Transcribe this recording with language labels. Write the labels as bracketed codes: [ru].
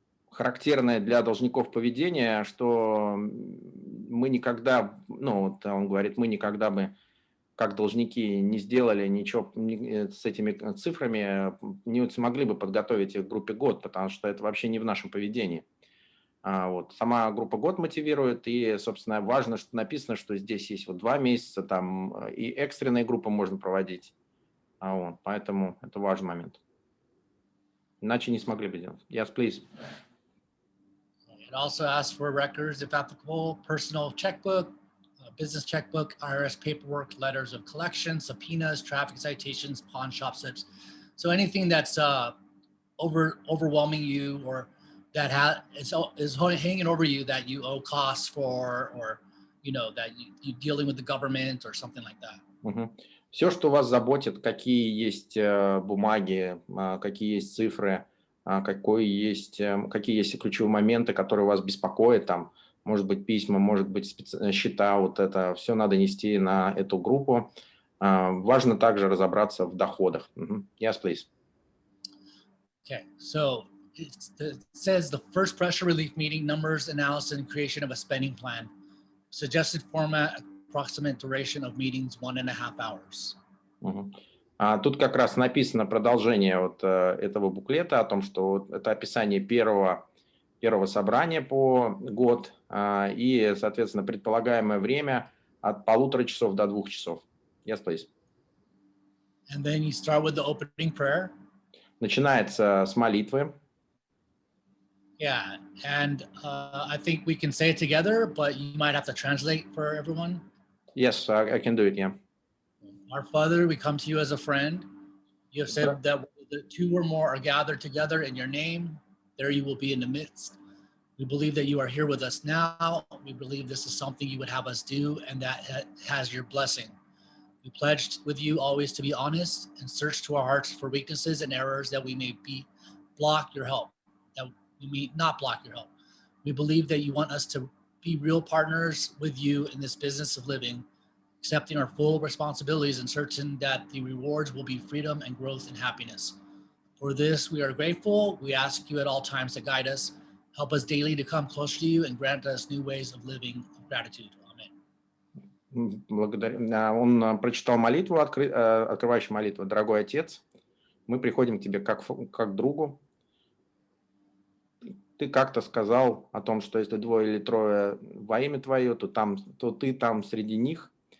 [ru] характерное для должников поведение, что мы никогда, ну, вот он говорит, мы никогда бы, как должники, не сделали ничего с этими цифрами, не смогли бы подготовить их к группе год, потому что это вообще не в нашем поведении. Вот. Сама группа год мотивирует, и, собственно, важно, что написано, что здесь есть вот 2 месяца, там и экстренные группы можно проводить. Вот. Поэтому это важный момент. Иначе не смогли бы делать. [en] Yes, please. It also asks for records, if applicable, personal checkbook, business checkbook, IRS paperwork, letters of collection, subpoenas, traffic citations, pawn shop slips. So anything that's overwhelming you, or that is hanging over you that you owe costs for, or that you dealing with the government or something like that. [ru] Все, что вас заботит, какие есть бумаги, какие есть цифры, какие есть ключевые моменты, которые вас беспокоят, там, может быть, письма, может быть, счета, вот это все надо нести на эту группу. Важно также разобраться в доходах. [en] Yes, please. Okay, so it says the first pressure relief meeting, numbers, analysis, and creation of a spending plan. Suggested format, approximate duration of meetings, 1.5 hours. [ru] Тут как раз написано продолжение вот этого буклета о том, что это описание первого собрания по год и, соответственно, предполагаемое время от 1,5 часов до 2 часов. [en] Yes, please. And then you start with the opening prayer. [ru] Начинается с молитвы. [en] Yeah, and I think we can say it together, but you might have to translate for everyone. Yes, I can do it, yeah. Our Father, we come to you as a friend. You have said that the 2 or more are gathered together in your name, there you will be in the midst. We believe that you are here with us now. We believe this is something you would have us do, and that has your blessing. We pledged with you always to be honest and search to our hearts for weaknesses and errors that we may block your help, that we may not block your help. We believe that you want us to be real partners with you in this business of living, accepting our full responsibilities and certain that the rewards will be freedom and growth and happiness. For this, we are grateful. We ask you at all times to guide us, help us daily to come closer to you, and grant us new ways of living of gratitude. [ru] Благодарю. Он прочитал молитву, открывающую молитву. Дорогой Отец, мы приходим к Тебе как к другу. Ты как-то сказал о том, что если 2 или 3 во имя Твое, то Ты там среди них.